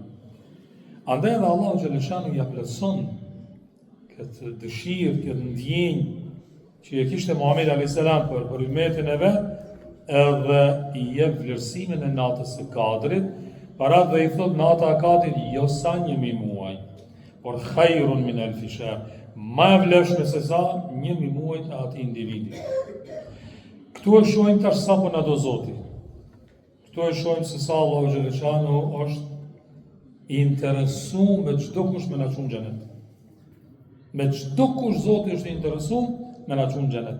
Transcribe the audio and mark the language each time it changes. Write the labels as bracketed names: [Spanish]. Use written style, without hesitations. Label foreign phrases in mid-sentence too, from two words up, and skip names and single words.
[Albanian] Andaj edhe [Arabic] الله جل شأنه [Albanian] ja plotson këtë dëshirë, këtë ndjenjë që e kishte Muhamedi a.s. për ummetin e vet, edhe i jep vlerësimin e natës së Kadrit, para dhe i thot nata e Kadrit jo sa 1000 muaj, por [Arabic] خير من ألف شهر, [Albanian] ma e vlefshme se sa 1000 muaj të atij individi. Këtu e shohim tash sa po na do Zoti. Këtu e shohim se sa [Arabic] الله جل شأنه [Albanian] është i interesuar me çdo kush me na çon xhenet. Me çdo kush Zoti është i interesuar me na çon xhenet.